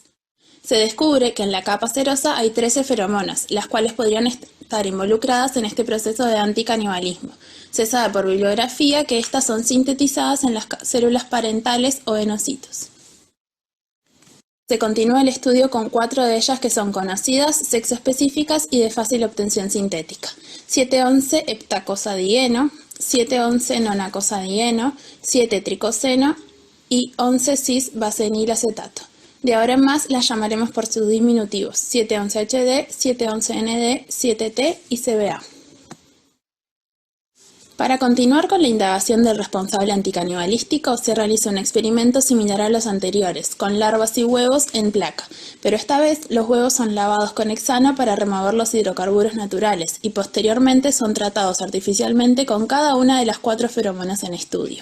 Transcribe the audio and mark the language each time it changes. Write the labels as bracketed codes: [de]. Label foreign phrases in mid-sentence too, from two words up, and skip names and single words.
[es] Se descubre que en la capa serosa hay 13 feromonas, las cuales podrían estar involucradas en este proceso de anticanibalismo. Se sabe por bibliografía que estas son sintetizadas en las células parentales o enocitos. Se continúa el estudio con 4 de ellas que son conocidas, sexoespecíficas y de fácil obtención sintética. 7,11-heptacosadieno, 7,11-nonacosadieno, 7-tricoseno y 11-cis-basenilacetato. De ahora en más las llamaremos por sus diminutivos, 7,11-HD, 7,11-ND, 7T y CBA. Para continuar con la indagación del responsable anticanibalístico, se realiza un experimento similar a los anteriores, con larvas y huevos en placa, pero esta vez los huevos son lavados con hexano para remover los hidrocarburos naturales y posteriormente son tratados artificialmente con cada una de las 4 feromonas en estudio.